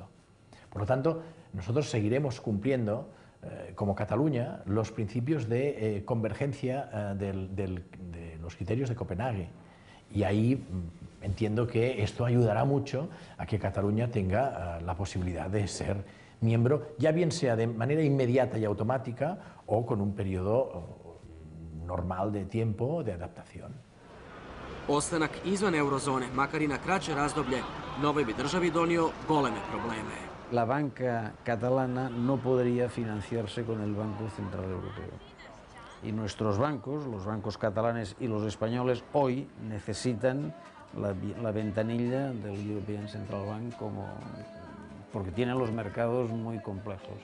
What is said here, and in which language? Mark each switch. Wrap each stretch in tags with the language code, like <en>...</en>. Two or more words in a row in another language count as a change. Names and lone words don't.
<es>Por lo tanto, nosotros seguiremos cumpliendo, como Cataluña, los principios de convergencia de los criterios de Copenhague. Y ahí entiendo que esto ayudará mucho a que Cataluña tenga la posibilidad de ser miembro, ya bien sea de manera inmediata y automática o con un periodo normal de tiempo de adaptación.</es> <hr>Ostanak izvan eurozone, makar i na kraće razdoblje, novoj bi državi donio goleme probleme.</hr> <es>La banca catalana no podría financiarse con el Banco Central Europeo. Y nuestros bancos, los bancos catalanes y los españoles, hoy necesitan la ventanilla del European Central Bank porque tienen los mercados muy complejos.</es>